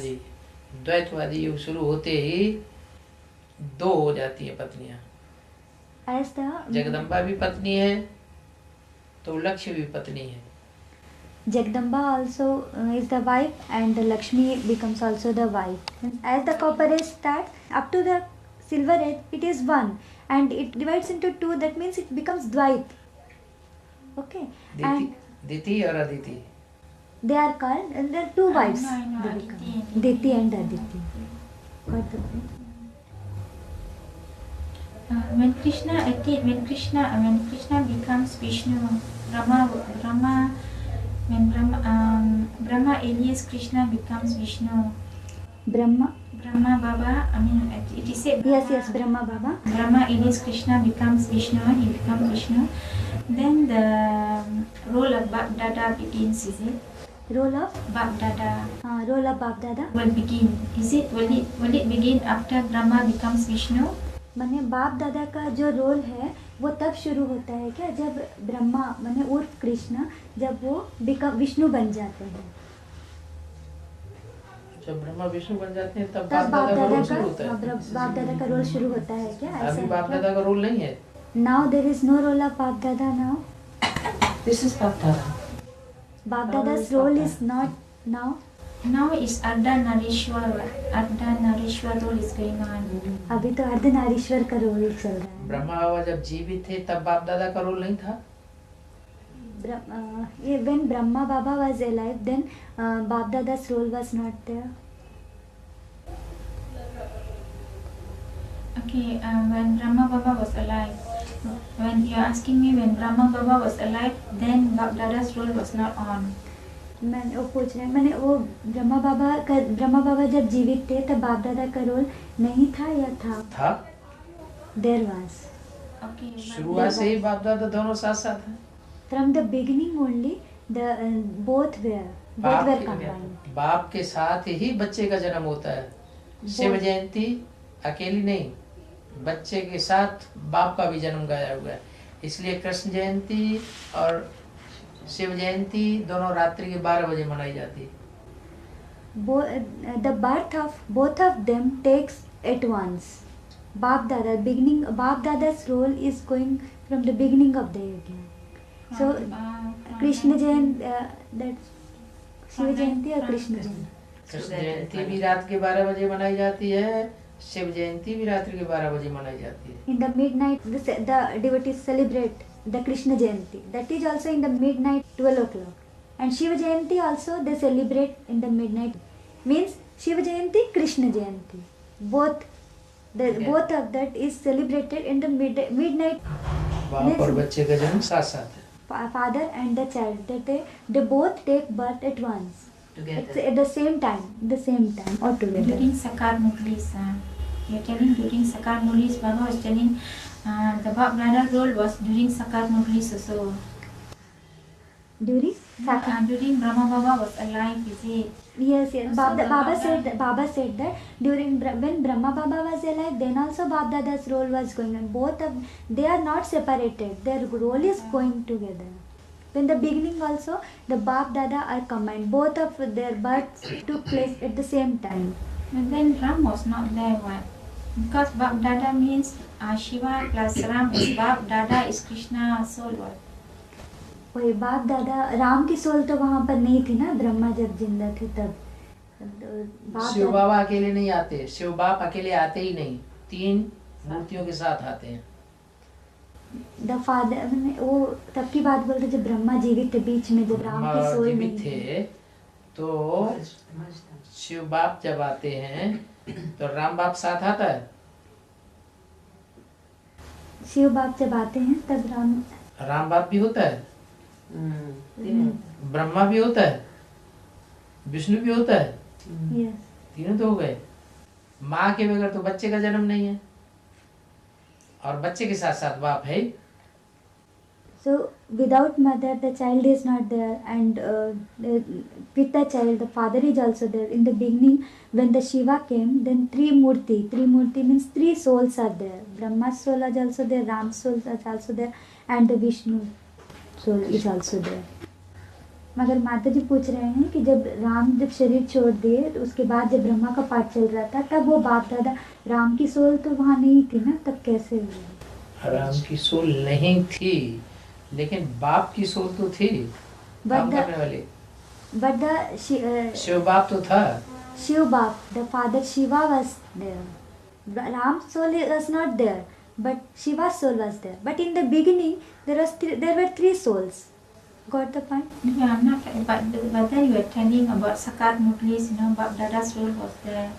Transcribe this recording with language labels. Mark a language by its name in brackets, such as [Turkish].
[Hindi] जी, द्वैतवादी युग शुरू होते ही दो हो जाती है पत्नियां। [English] As the [Hindi] जगदम्बा भी पत्नी है तो लक्ष्मी भी पत्नी है। [English] Jagdamba also is the wife, and the Lakshmi becomes also the wife. As the copper age starts, up to the silver age, it is one, and it divides into two. That means it becomes Dvait. Okay, and [Hindi] दिति और Aditi. [English] they are called, and there are two wives. I know, They Aditi become. and Diti and Aditi. Got the point? When Krishna becomes Vishnu, when Brahma alias Krishna becomes Vishnu. Brahma. Brahma Baba, it is said. Yes, Brahma Baba. Brahma alias Krishna becomes Vishnu, he becomes Vishnu. Then the role of Bap Dada begins, is it? Role of Bap Dada role of Bap Dada. will begin. Is it? Will it begin after Brahma becomes Vishnu? [Hindi] माने बाप दादा का जो role है वो तब शुरू होता है क्या, जब ब्रह्मा माने उर्फ कृष्ण जब वो विष्णु बन जाते हैं। जब ब्रह्मा विष्णु बन जाते हैं तब बाप बाप दादा का रोल दादा शुरू होता है। बाप दादा का रोल शुरू होता है क्या? अभी बाप दादा का रोल नहीं है। [English] Now there is no role of बाप दादा now. This is बाप दादा। बाप दादा's role is not now. Now is Ardhanarishwar role is going on. [Hindi] अभी तो अर्धनारीश्वर का रोल चल रहा है। ब्रह्मा बाबा जब जीवित थे तब बाप दादा का रोल नहीं था। When Brahma Baba was alive, then Bap Dada's role was not there. Okay, when Brahma Baba was alive, when you are asking me when Brahma Baba was alive, then Bap Dada's role was not on. मैंने वो पूछ रहे हैं, मैंने वो ब्रह्मा बाबा जब जीवित थे तब बाप दादा का रोल नहीं था या था? [English] There was. Okay. [Hindi] शुरुआत से ही बाप दादा दोनों साथ साथ हैं। [English] From the beginning only, both were combined. [Hindi] बाप के साथ ही बच्चे का जन्म होता है। शिव जयंती अकेली नहीं, बच्चे के साथ बाप का भी जन्म गाया हुआ है। इसलिए कृष्ण जयंती और शिव जयंती दोनों रात्रि के 12 बजे मनाई जाती है। [English] The birth of both of them takes at once. Bap Dada's role is going from the beginning of the year. So Krishna Jayanti, that's Shiva Jayanti or Krishna Jayanti? [Hindi] Krishna जयंती भी रात के 12 बजे मनाई जाती है, शिव जयंती भी रात्रि के 12 बजे मनाई जाती है। [English] In the midnight, the devotees celebrate the Krishna Jayanti. That is also in the midnight 12 o'clock. And Shiva Jayanti also they celebrate in the midnight. Means Shiva Jayanti, Krishna Jayanti. Both of that is celebrated in the midnight [Hindi] बाप और बच्चे का जन्म साथ साथ है, [English] father and the child, that they both take birth at once. It's together. at the same time or together. During Sakar Murlis, you're telling during Sakar Murlis, Baba was telling the Bap Dada role was during Sakar Murlis also. During Sakar. During Brahma Baba was alive, is it? Yes. Also Baba said that during when Brahma Baba was alive, then also Bap Dada's role was going on. Both of they are not separated. Their role is going together. In the beginning also, the Bap Dada are combined. Both of their births took place at the same time. But then Ram was not there, what? Because Bap Dada means Shiva plus Ram is Bap Dada is Krishna soul, what? [Hindi] वही बाप दादा राम की soul तो वहाँ पर नहीं थी ना, ब्रह्मा जब जिंदा थे तब। शिव बाबा अकेले नहीं आते, शिव बाप अकेले आते ही नहीं, 3 मूर्तियों के साथ आते हैं। [English] the father [Hindi] वो तब की बात बोलते जब ब्रह्मा जीवित थे, बीच में जब राम की सोल जीवित थे तो शिव बाप जब आते हैं तो राम बाप साथ आता है। शिव बाप जब आते हैं तब राम बाप भी होता है, ब्रह्मा भी होता है, विष्णु भी होता है, [English] Yes. [Hindi] तीनों तो हो गए। माँ के बगैर तो बच्चे का जन्म नहीं है, और बच्चे के साथ साथ बाप है। [English] So without mother, the child is not there, and with the child, the father is also there. In the beginning, when the Shiva came, then three murti means 3 souls are there. Brahma's soul is also there, Ram's soul is also there, and the Vishnu soul is also there. [Hindi] मगर माता जी पूछ रहे हैं कि जब शरीर छोड़ दिए तो उसके बाद जब ब्रह्मा का पाठ चल रहा था तब वो बाप दादा, राम की सोल तो वहाँ नहीं थी ना, तब कैसे हुआ? राम की सोल नहीं थी, लेकिन बाप की सोल तो थी, काम करने वाले। [English] But the [Hindi] शिव बाप तो था। [English] Shiv Bap, the father Shiva was there. Ram's soul was not there, but Shiva's soul was there. But in the beginning, there were 3 souls. Got the point? Yeah, I'm not. But then you were telling about Sakar Murlis, Bap Dada's role was there.